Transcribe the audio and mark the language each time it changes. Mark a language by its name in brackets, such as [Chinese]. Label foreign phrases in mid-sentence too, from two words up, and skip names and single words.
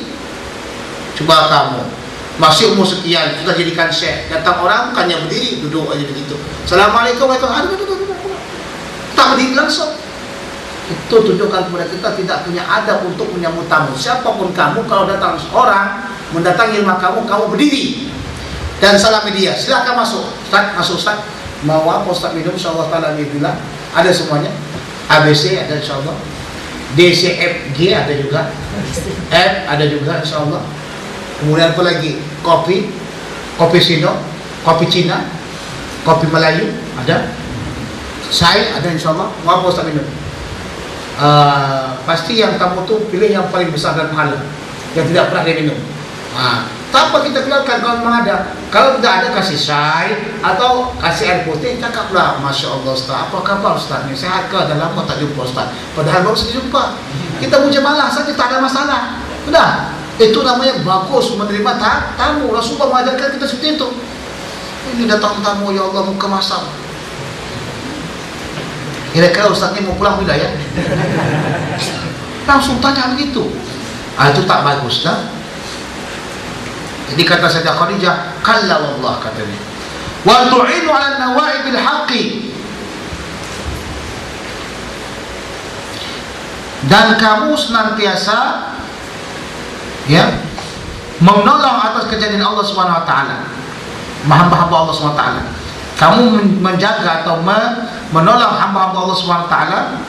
[Indonesian] Coba kamu masih umur sekian sudah jadikan syekh, datang orang bukannya berdiri, duduk aja begitu. [Arabic] السلام عليكم ورحمة الله وبركاته. [Indonesian] Tak berdiri langsung. Itu tunjukkan kepada kita tidak punya adab untuk menyambut tamu. Siapapun kamu, kalau datang seorang mendatangi rumah kamu, kamu berdiri dan salami dia. Silakan masuk. Ustaz, masuk Ustaz. Mau apa Ustaz minum? [Arabic] إن شاء الله تعالى [Indonesian] bilang ada semuanya. ABC ada insyaAllah. DCFG ada juga. F ada juga insyaAllah. Kemudian apa lagi? Kopi, kopi Sino, kopi Cina, kopi Melayu ada. Sai ada insyaAllah. Mau apa Ustaz minum? Pasti yang kamu tuh pilih yang paling besar dan mahal, yang tidak pernah dia minum. Tak apa kita keluarkan kalau memang ada. Kalau tidak ada, kasih syai atau kasih air putih. Cakaplah, [Arabic] ما شاء الله [Indonesian] Ustaz, apa kabar Ustaz ni? Sehat ke? Dah lama tak jumpa Ustaz. Padahal baru saja jumpa. Kita mujamalah saja, tak ada masalah. Sudah. Itu namanya bagus menerima tamu. Rasulullah mengajarkan kita seperti itu. Ini datang tamu, [Arabic] يا الله, [Indonesian] muka masam. Kira-kira Ustaz ni mau pulang bila ya? Langsung tanya begitu. Itu tak bagus dah. Jadi kata Sayyidah Khadijah, [Arabic] كلا والله katanya. وتعين على نوائب الحق. [Indonesian] Dan kamu senantiasa ya menolong atas kejadian Allah [Arabic] سبحانه وتعالى. [Indonesian] Hamba-hamba Allah [Arabic] سبحانه وتعالى. [Indonesian] Kamu menjaga atau menolong hamba-hamba Allah [Arabic] سبحانه وتعالى.